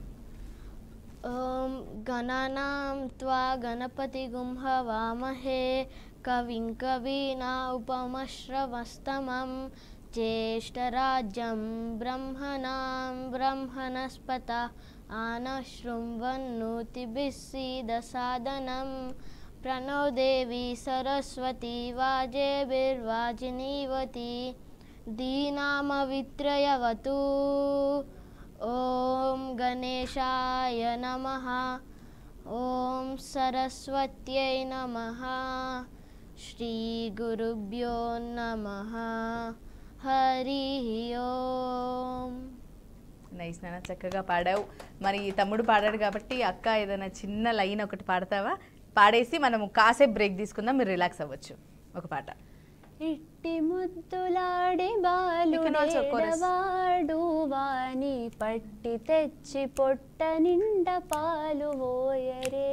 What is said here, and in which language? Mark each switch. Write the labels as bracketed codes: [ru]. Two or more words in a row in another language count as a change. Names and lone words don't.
[sa] ఓం గణానాం త్వా గణపతి గుంహవామహే కవిం కవీనా ఉపమశ్రవస్తమం జ్యేష్ఠరాజ్యం బ్రహ్మణాం బ్రహ్మణస్పత ఆనశృణ్వన్నోతిభిः सीदसादनं प्रणो देवी सरस्वती वाजेभिर्वाजिनीवती दीनामवित्रयवतु। ॐ गणेशाय नमः, ॐ सरस्वत्यै नमः, श्रीगुरुभ्यो नमः, हरि ओम। [te] నైస్ నాన్న, చక్కగా పాడావు. మరి తమ్ముడు పాడాడు కాబట్టి అక్క ఏదైనా చిన్న లైన్ ఒకటి పాడతావా? పాడేసి మనము కాసేపు బ్రేక్ తీసుకుందాం, మీరు రిలాక్స్ అవ్వచ్చు. ఒక పాట. ఇట్టి ముద్దులాడి బాలుడేడవాడు వాని పట్టి తెచ్చి పొట్ట నిండ పాలు పోయరే.